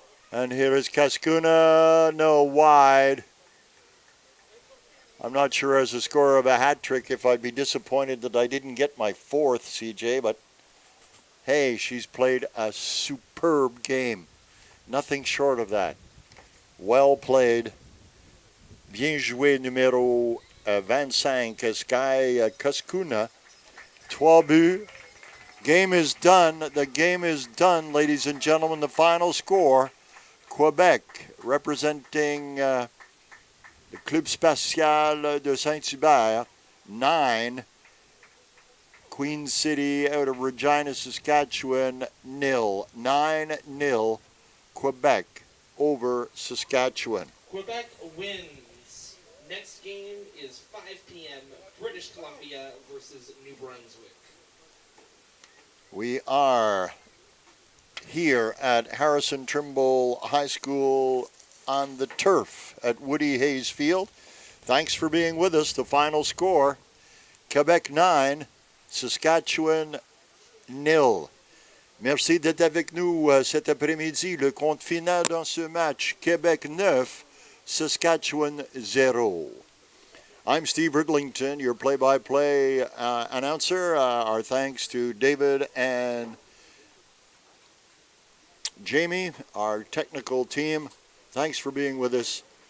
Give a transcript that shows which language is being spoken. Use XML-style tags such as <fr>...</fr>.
<en>And here is Cascuna. No, wide. I'm not sure as a scorer of a hat trick if I'd be disappointed that I didn't get my fourth, CJ, but hey, she's played a superb game. Nothing short of that. Well played.</en> <fr>Bien joué numéro 25, Sky Cascuna. 3 buts.</fr> <en>Game is done. The game is done, ladies and gentlemen. The final score, Quebec representing the Club Spatial de Saint-Hubert, 9. Queen City out of Regina, Saskatchewan, 0. 9-0, Quebec over Saskatchewan. Quebec wins. Next game is 5 p.m. British Columbia versus New Brunswick. We are here at Harrison Trimble High School on the turf at Woody Hayes Field. Thanks for being with us. The final score, Quebec 9, Saskatchewan 0.</en> <fr>Merci d'être avec nous cet après-midi. Le compte final dans ce match, Québec 9, Saskatchewan 0.</fr> <en>I'm Steve Ridlington, your play-by-play announcer. Our thanks to David and Jamie, our technical team, thanks for being with us.</en>